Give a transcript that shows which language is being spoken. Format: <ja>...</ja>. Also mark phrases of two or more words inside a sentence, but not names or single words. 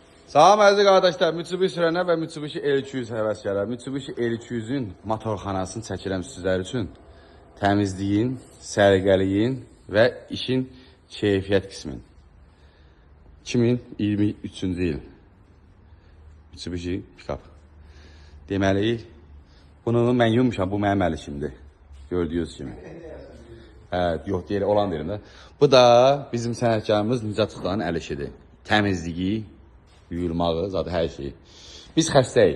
<az>Salam əziz qardaşlar, Mitsubishi sürənlər və Mitsubishi L200 həvəskarlar. Mitsubishi L200-ün motorxanasını çəkirəm sizlər üçün. Təmizliyin, sərgəliyin və işin keyfiyyət qismin. 2023-cü il. Mitsubishi pick-up. Deməli, bunu mən yummuşam, bu mənim əl işimdir. Gördüyünüz kimi. Yox, olan deyirəm də. Bu da bizim sənətkarımız Nicat Usta'nın əl işidir. Təmizliyi, yuyulmağı, zaten hər şey. Biz xəstəyik.</az>